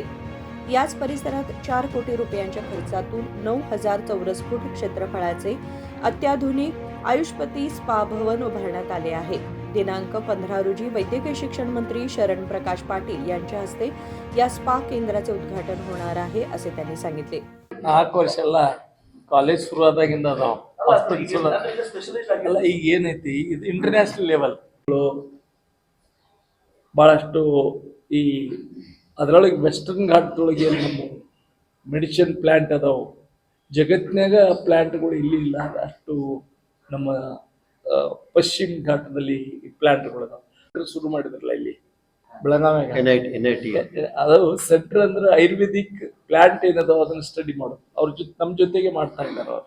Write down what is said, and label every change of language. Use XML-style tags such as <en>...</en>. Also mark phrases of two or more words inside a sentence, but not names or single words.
<mr>याच परिसरात 4 कोटी रुपयांच्या खर्चातून 9,000 चौरस फूट क्षेत्रफळाचे अत्याधुनिक आयुषपती स्पा भवन उभारण्यात आले आहे. दिनांक 15 रोजी वैद्यकीय शिक्षण मंत्री शरण प्रकाश पाटील यांच्या हस्ते या स्पा केंद्राचे उद्घाटन होणार आहे असे त्यांनी सांगितले.</mr> <kn>4 ವರ್ಷ ಕಾಲೇಜ್ ಶುರು ಆದಾಗಿಂದ ಅದಾವ ಹಾಸ್ಪಿಟಲ್ಸ್ ಎಲ್ಲ ಈಗ ಏನೈತಿ ಇದು</kn> <en>international level</en> <kn>ಭಾಳಷ್ಟು ಈ ಅದರೊಳಗೆ ವೆಸ್ಟರ್ನ್ ಘಾಟ್ದೊಳಗೆ ಏನು ನಮ್ಮ</kn> <en>medicine plant</en> <kn>ಅದಾವು ಜಗತ್ತಿನಾಗ ಪ್ಲ್ಯಾಂಟ್ಗಳು ಇಲ್ಲಿ ಇಲ್ಲ ಅಷ್ಟು ನಮ್ಮ ಪಶ್ಚಿಮ ಘಾಟದಲ್ಲಿ ಪ್ಲ್ಯಾಂಟ್ಗಳು ಅದಾವ ಶುರು ಮಾಡಿದ್ರಲ್ಲ ಇಲ್ಲಿ ಬೆಳಗಾವಿಯಾಗ ಅದು ಸೆಂಟರ್ ಅಂದ್ರೆ</kn> <en>Ayurvedic plant</en> <kn>ಏನದಾವ ಅದನ್ನ ಸ್ಟಡಿ ಮಾಡೋದು ಅವ್ರ ನಮ್ಮ ಜೊತೆಗೆ ಮಾಡ್ತಾ ಇದ್ದಾರೆ ಅವ್ರು.</kn>